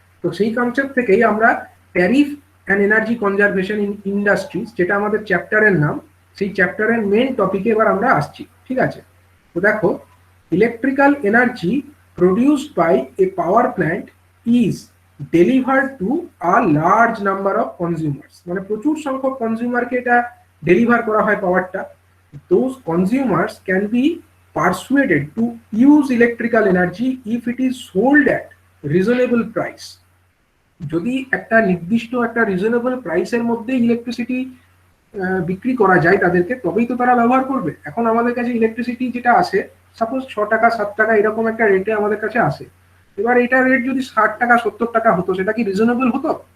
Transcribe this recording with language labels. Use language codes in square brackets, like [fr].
[bn] তো সেই কনসেপ্ট থেকেই আমরা tariff and energy conservation in industries, যেটা আমাদের চ্যাপ্টারের নাম, সেই চ্যাপ্টারের মেন টপিকে এবার আমরা আসছি, ঠিক আছে। তো দেখো, [en] electrical energy produced by a power plant is delivered to a large number of consumers, [bn] মানে প্রচুর সংখ্যক কনজিউমারকে এটা ডেলিভার করা হয় পাওয়ারটা। [en] those consumers can be persuaded to use electrical energy if it is sold at reasonable price। [bn] যদি একটা নির্দিষ্ট একটা রিজনেবল প্রাইসের মধ্যে ইলেকট্রিসিটি বিক্রি করা যায় তাদেরকে, তবেই তো তারা ব্যবহার করবে। এখন আমাদের কাছে ইলেকট্রিসিটি যেটা আসে সাপোজ 6 টাকা 7 টাকা এরকম একটা রেটে আমাদের কাছে আসে। এবার এটা রেট যদি 60 টাকা 70 টাকা হতো, সেটা কি রিজনেবল হতো?